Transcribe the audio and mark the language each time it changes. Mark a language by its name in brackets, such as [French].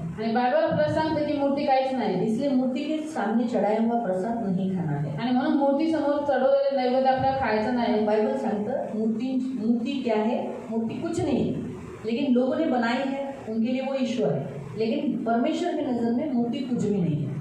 [Marathi] आणि बायबल आपल्याला सांगते की मूर्ती काहीच नाही. [Hindi] इसलिए मूर्ति के सामने चढ़ाया हुआ प्रसाद नहीं खाना है. [Marathi] आणि म्हणून मूर्ती समोर चढवलेले नैवेद्य आपल्याला खायचं नाही. [Hindi] बाइबल [Marathi] सांगतं [Hindi] मूर्ति क्या है? मूर्ति कुछ नहीं, लेकिन लोगों ने बनाई है, उनके लिए वो ईश्वर है. लेकिन परमेश्वर की नज़र में मूर्ति कुछ भी नहीं है.